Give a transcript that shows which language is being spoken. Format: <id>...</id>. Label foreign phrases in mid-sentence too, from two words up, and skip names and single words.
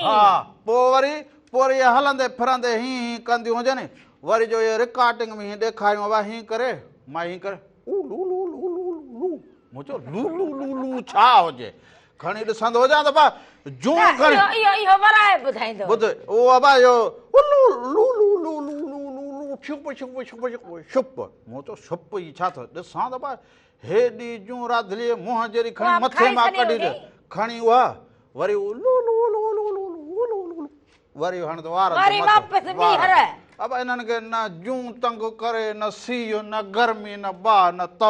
<sd>हा पोइ वरी हलंदे फिरंदे हीअं कंदियूं हुजनि, वरी जो इहे रिकॉर्डिंग में हीअं ॾेखारियूं बाबा हीअं करे मां हीअं करे मूं चयो लू लू लू लू छा हुजे, खणी ॾिसंदो हुजां त बा जूं खणी इहो वराए ॿुधाईंदो ॿुध उहो बाबा इहो लू लू लू लू लू लू लू छुप छुप छुप छुप छुप मूं चयो छुप ई छा थो ॾिसां त बा हेॾी जूं राधलीअ मुंहं जहिड़ी खणी मथे मां कढी ॾे, खणी उहा वरी लू लू लू लू लू लू वरी हाणे त वार अब इन्हनि खे न जूं तंग करे न सीउ न गर्मी न बाहि न तव।</sd>